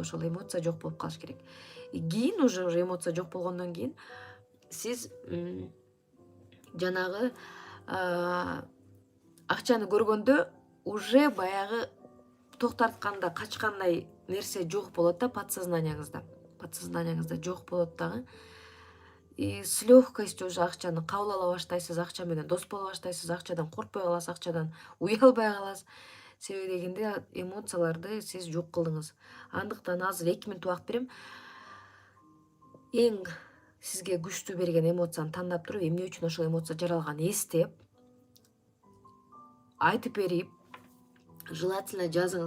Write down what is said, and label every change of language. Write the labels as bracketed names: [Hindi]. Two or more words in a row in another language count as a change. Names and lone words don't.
[Kyrgyz] Ошол эмоция жок болуп калыш керек. Кийин уже эмоция жок болгондон кийин сиз жанагы акчаны көргөндө уже баягы ток тартканда качкандай нерсе жок болот да подсознанияңызда. Подсознанияңызда жок болот дагы. [Russian] И с легкостью уже [Kyrgyz] акчаны кабыл ала баштайсыз, акча менен дос боло баштайсыз, акчадан коркпой каласыз, акчадан уялбай каласыз. Себеби дегенде эмоцияларды сиз жок кылдыңыз. Андыктан азыр 2 мүнөт убакыт берем. Эң сизге күчтүү берген эмоцияны тандап туруп, эмне үчүн ошол эмоция жаралганын эстеп, айтып берип, желательно жазыңыз.